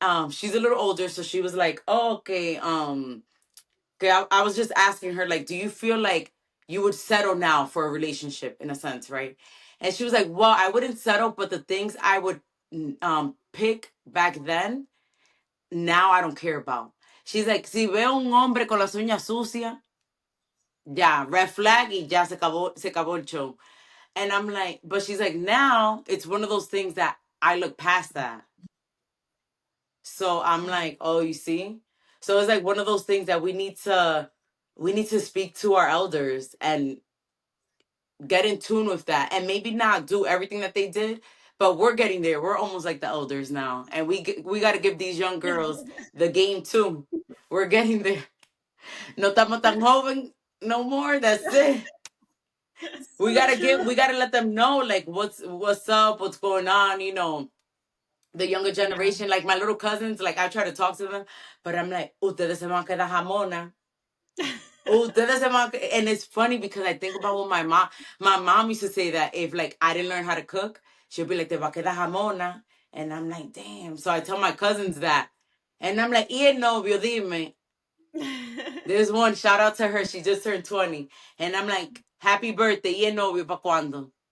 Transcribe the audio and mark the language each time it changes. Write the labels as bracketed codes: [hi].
[en] She's a little older, so she was like, oh, okay, okay, I was just asking her, like, do you feel like you would settle now for a relationship in a sense, right? And she was like, well, I wouldn't settle, but the things I would pick back then, now I don't care about. She's like, [es] si veo un hombre con las uñas sucias, ya, [en] red flag [es] y ya se acabó el show. [en] And I'm like, but she's like, now it's one of those things that I look past that. So I'm like, oh, you see? So it's like one of those things that we need to speak to our elders and get in tune with that and maybe not do everything that they did, but we're getting there. We're almost like the elders now. And we got to give these young girls the game too. We're getting there. [es] No estamos tan joven [en] no more. That's it. We gotta true. let them know like what's up, what's going on, the younger generation, like my little cousins, like I try to talk to them, but I'm like, [es] ustedes se van a quedar jamona. Ustedes se van [en] and it's funny because I think about when my mom used to say that if like I didn't learn how to cook, she'll be like, [es] te va a quedar jamona. [en] And I'm like, damn. So I tell my cousins that. And I'm like, [es] y el novio, dime. [en] There's one, shout out to her. She just turned 20. And I'm like, happy birthday, [es] y el novio, ¿pa' cuándo?